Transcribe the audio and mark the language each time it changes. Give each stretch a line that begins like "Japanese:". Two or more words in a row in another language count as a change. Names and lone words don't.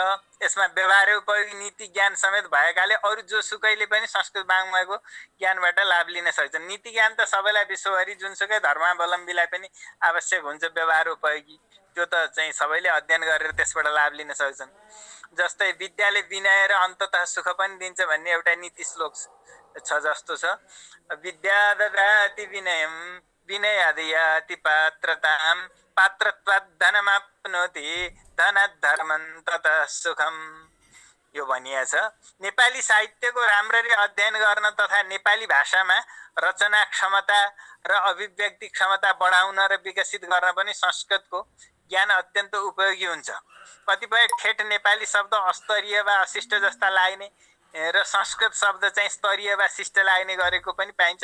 Nepali: यसमा व्यवहार उपयोगी नीति ज्ञान समेत भएकाले अरू जोसुकैले पनि संस्कृत वाङ्मयको ज्ञानबाट लाभ लिन सक्छन्। नीति ज्ञान त सबैलाई विश्वभरि जुनसुकै धर्मावलम्बीलाई पनि आवश्यक हुन्छ। व्यवहार उपयोगी त्यो त चाहिँ सबैले अध्ययन गरेर त्यसबाट लाभ लिन सक्छन्। जस्तै विद्याले विनय र अन्ततः सुख पनि दिन्छ भन्ने एउटा नीति श्लोक छ जस्तो छ।
Sanskrit: विद्या ददाति विनयम विनयाद् याति पात्रतां पात्रत्वात् धनमाप्नोति धनात् धर्मं ततः सुखम।
Nepali: यो भनिएको छ। नेपाली साहित्यको राम्ररी अध्ययन गर्न तथा नेपाली भाषामा रचना क्षमता र अभिव्यक्ति क्षमता बढाउन र विकसित गर्न पनि संस्कृतको ज्ञान अत्यन्त उपयोगी हुन्छ। कतिपय ठेट नेपाली शब्द अस्तरीय वा अशिष्ट जस्ता लाग्ने र संस्कृत शब्द चाहिँ स्तरीय वा शिष्ट लाग्ने गरेको पनि पाइन्छ।